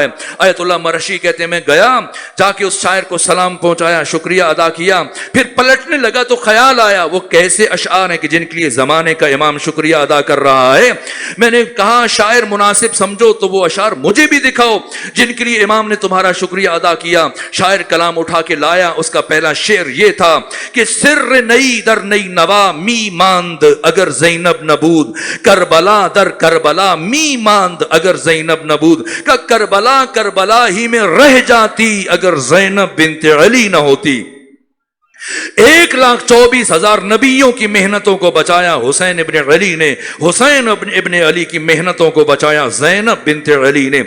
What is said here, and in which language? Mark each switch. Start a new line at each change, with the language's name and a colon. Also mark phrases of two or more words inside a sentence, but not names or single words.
Urdu: آیت اللہ مرشی کہتے ہیں میں گیا، جا کے اس شاعر کو سلام پہنچایا، شکریہ ادا کیا، پھر پلٹنے لگا تو خیال آیا وہ کیسے اشعار ہیں کہ جن کے لیے زمانے کا امام شکریہ ادا کر رہا ہے۔ میں نے کہا شاعر مناسب سمجھو تو وہ اشعار مجھے بھی دکھاؤ جن کے لیے امام نے تمہارا شکریہ ادا کیا۔ شاعر کلام اٹھا کے لایا، اس کا پہلا شعر یہ تھا کہ
Persian: سر نئی در نئی نوا می ماند اگر زینب نبود، کربلا در کربلا می ماند اگر زینب نبود،
Urdu: کہ کربلا کربلا ہی میں رہ جاتی اگر زینب بنت علی نہ ہوتی۔ 1,24,000 نبیوں کی محنتوں کو بچایا حسین ابن علی نے، حسین ابن علی کی محنتوں کو بچایا زینب بنت علی نے۔